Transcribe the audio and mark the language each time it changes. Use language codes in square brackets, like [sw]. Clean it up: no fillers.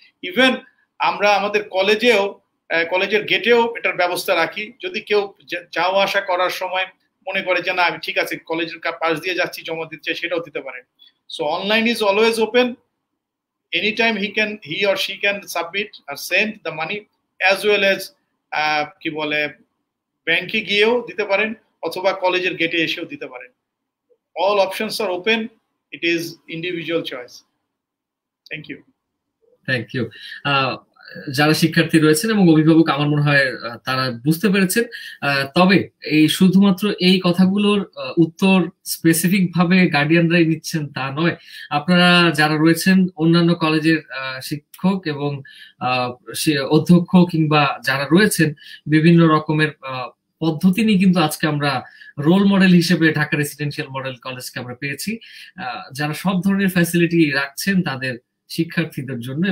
[bn] Even আমরা আমাদের কলেজের গেটেও এটার ব্যবস্থা রাখি, যদি কেউ যাওয়া আসা করার সময় মনে করে যে না আমি ঠিক আছে কলেজের পাশ দিয়ে যাচ্ছি জমা দিতে, সেটাও দিতে পারে। [en] so online is always open, anytime he or she can submit or send the money, as well as [bn] কি বলে ব্যাংকে গিয়েও দিতে পারেন [en] অথবা কলেজের গেটে এসেও দিতে পারেন। all options are open, it is individual choice. Thank you. [bn] যারা শিক্ষার্থী রয়েছেন এবং অভিভাবক আমার মনে হয় তারা বুঝতে পেরেছেন, তবে এই শুধুমাত্র এই কথাগুলোর উত্তর স্পেসিফিক ভাবে গার্ডিয়ানরাই নিচ্ছেন তা নয়। আপনারা যারা রয়েছেন অন্যান্য কলেজের শিক্ষক এবং অধ্যক্ষ কিংবা যারা রয়েছেন বিভিন্ন রকমের পদ্ধতি নিয়ে কিন্তু আজকে আমরা রোল মডেল হিসেবে ঢাকা রেসিডেন্সিয়াল মডেল কলেজকে আমরা পেয়েছি, যারা সব ধরনের ফ্যাসিলিটি রাখছেন তাদের শিক্ষার্থীদের জন্য।